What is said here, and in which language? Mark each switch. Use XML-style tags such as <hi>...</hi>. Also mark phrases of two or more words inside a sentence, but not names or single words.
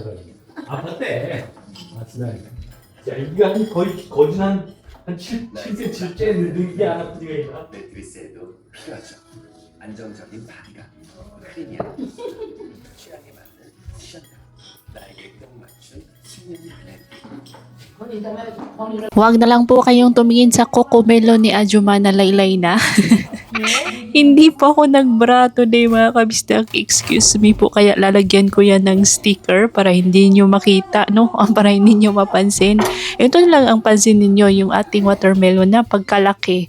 <ko>아팠대. 아프다니까. 야 이게 한 거진 한 7cm째 늘게 안 아프지가 있나? 매트리스에도 필요하죠. 안정적인 바디감, 크리미한 취향에 맞는 쿠션감, 나에게 딱 맞춘 수면의 하늘.</ko> <tl>Huwag na lang po kayong tumingin sa Cocomelon ni Ajuma na laylay na. Hindi po ako nagbra today mga kabisdak.</tl> <en>Excuse me po.</en> <tl>Kaya lalagyan ko yan ng sticker para hindi nyo makita, no? Para hindi nyo mapansin. Ito lang ang pansin ninyo, yung ating watermelon na pagkalaki.</tl>